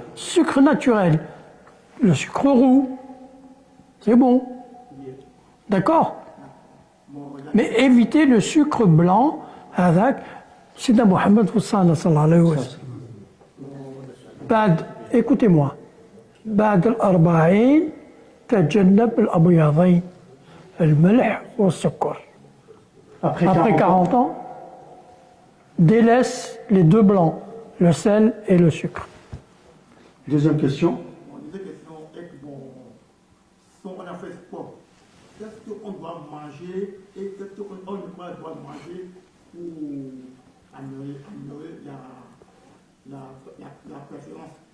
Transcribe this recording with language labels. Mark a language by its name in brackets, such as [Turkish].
[French] Sucre naturel, le sucre roux, c'est bon, d'accord. Mais évitez le sucre blanc avec Sidna Mohammed [Arabic] sallallahu alayhi wa sallam. [French] Écoutez-moi. [Arabic] بعد الأربعين تجنب الأبيضين الملح والسكر. [French] Après 40 ans, délaisse les deux blancs, le sel et le sucre. Deuxième question. Mon deuxième question est que bon, si on a fait sport, qu'est-ce qu'on doit manger et qu'est-ce qu'on ne doit manger pour améliorer la performance?